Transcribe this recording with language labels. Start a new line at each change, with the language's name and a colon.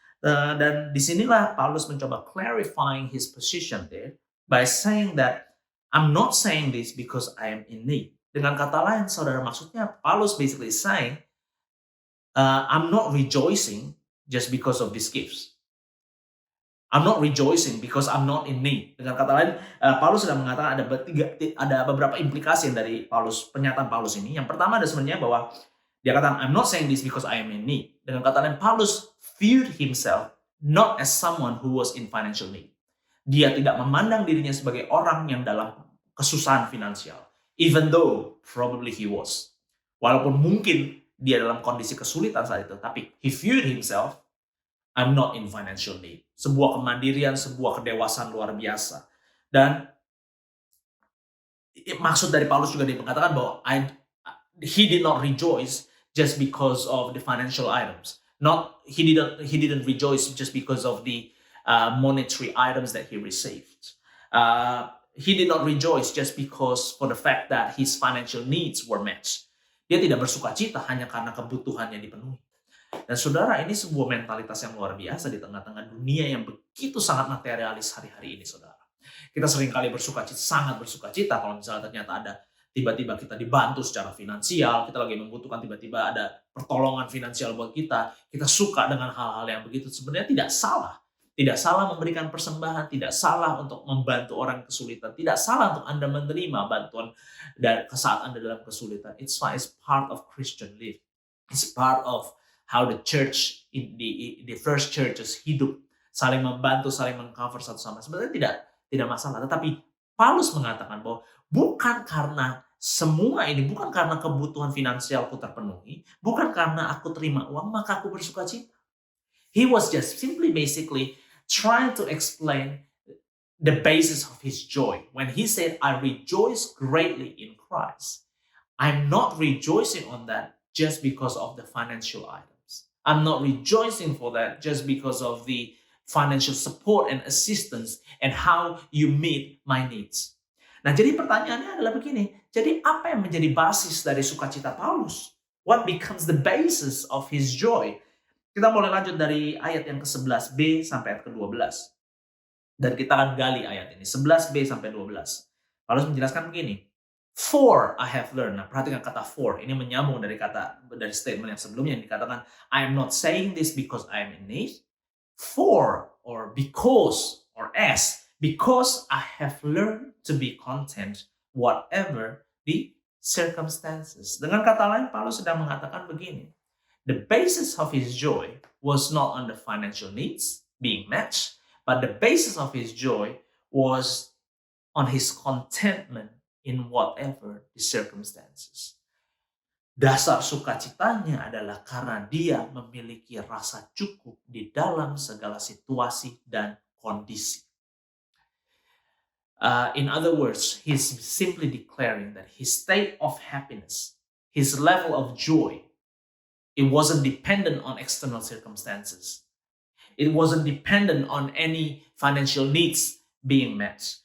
Indonesian: Dan disinilah Paulus mencoba
English: clarifying his position there by saying that I'm not saying this because I am in need.
Indonesian: Dengan kata lain, saudara, maksudnya
English: Paulus basically saying I'm not rejoicing just because of these gifts. I'm not rejoicing because I'm not in need.
Indonesian: Dengan kata lain, Paulus sudah mengatakan ada beberapa implikasi dari pernyataan Paulus ini. Yang pertama ada sebenarnya bahwa dia katakan,
English: I'm not saying this because I am in need.
Indonesian: Dengan kata lain,
English: Paulus viewed himself not as someone who was in financial need.
Indonesian: Dia tidak memandang dirinya sebagai orang yang dalam kesusahan finansial.
English: Even though probably he was.
Indonesian: Walaupun mungkin dia dalam kondisi kesulitan saat itu.
English: Tapi he viewed himself, I'm not in financial need.
Indonesian: Sebuah kemandirian, sebuah kedewasaan luar biasa. Dan maksud dari Paulus juga dia mengatakan bahwa
English: he did not rejoice just because of the financial items. He didn't rejoice just because of the monetary items that he received. He did not rejoice just because for the fact that his financial needs were met.
Indonesian: Dia tidak bersukacita hanya karena kebutuhannya dipenuhi. Dan saudara, ini sebuah mentalitas yang luar biasa di tengah-tengah dunia yang begitu sangat materialis hari-hari ini, saudara. Kita seringkali sangat bersukacita kalau misalnya ternyata ada tiba-tiba kita dibantu secara finansial, kita lagi membutuhkan tiba-tiba ada pertolongan finansial buat kita suka dengan hal-hal yang begitu. Sebenarnya tidak salah. Tidak salah memberikan persembahan, tidak salah untuk membantu orang kesulitan, tidak salah untuk Anda menerima bantuan saat Anda dalam kesulitan.
English: It's fine, it's part of Christian life. It's part of how the church in the first churches
Indonesian: hidup, saling membantu, saling mengcover satu sama. Sebenarnya tidak masalah. Tetapi Paulus mengatakan bahwa bukan karena semua ini, bukan karena kebutuhan finansialku terpenuhi, bukan karena aku terima uang maka aku bersukacita.
English: He was just simply basically trying to explain the basis of his joy. When he said, I rejoice greatly in Christ, I'm not rejoicing on that just because of the financial items. I'm not rejoicing for that just because of the financial support and assistance and how you meet my needs.
Indonesian: Nah, jadi pertanyaannya adalah begini. Jadi apa yang menjadi basis dari sukacita Paulus?
English: What becomes the basis of his joy?
Indonesian: Kita mulai lanjut dari ayat yang ke-11b sampai ayat ke-12. Dan kita akan gali ayat ini, 11b sampai 12. Paulus menjelaskan begini.
English: For I have learned.
Indonesian: Nah, perhatikan kata for. Ini menyambung dari statement yang sebelumnya yang dikatakan,
English: I am not saying this because I am in need. For or because or as. Because I have learned to be content whatever the circumstances.
Indonesian: Dengan kata lain, Paulus sedang mengatakan begini.
English: The basis of his joy was not on the financial needs being matched, but the basis of his joy was on his contentment in whatever the circumstances.
Indonesian: Dasar sukacitanya adalah karena dia memiliki rasa cukup di dalam segala situasi dan kondisi.
English: In other words, he's simply declaring that his state of happiness, his level of joy, it wasn't dependent on external circumstances. It wasn't dependent on any financial needs being met.